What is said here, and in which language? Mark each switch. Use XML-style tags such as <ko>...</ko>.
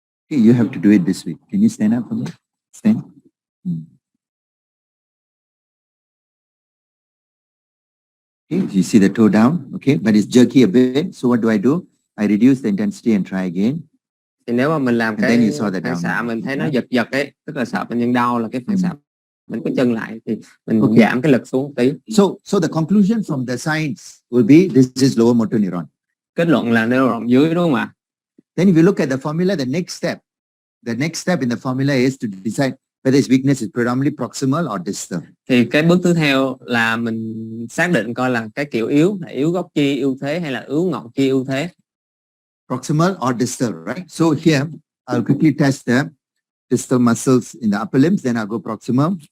<en>you have to do it this way. Can you stand up for me? Stand. Okay, you see the toe down, okay, but it's jerky a bit. So what do? I reduce the intensity and try again.</en> <vi>Thì nếu mà mình làm cái phản xạ mình thấy nó giật ấy, tức là sợ bệnh nhân đau là cái phản xạ mình có chân lại thì mình giảm cái lực xuống một tí.</vi> <en>So the conclusion from the science will be this is lower motor neuron.</en> <vi>Kết luận là neuron dưới, đúng không ạ?</vi> <en>Then if you look at the formula, the next step in the formula is to decide whether its weakness is predominantly proximal or distal.</en> <vi>Thì cái bước tiếp theo là mình xác định coi là cái kiểu yếu là yếu gốc chi ưu thế hay là yếu ngọn chi ưu thế.</vi> <en>Proximal or distal, right? So here I'll quickly test the distal muscles in the upper limbs, then I'll go proximal.</en>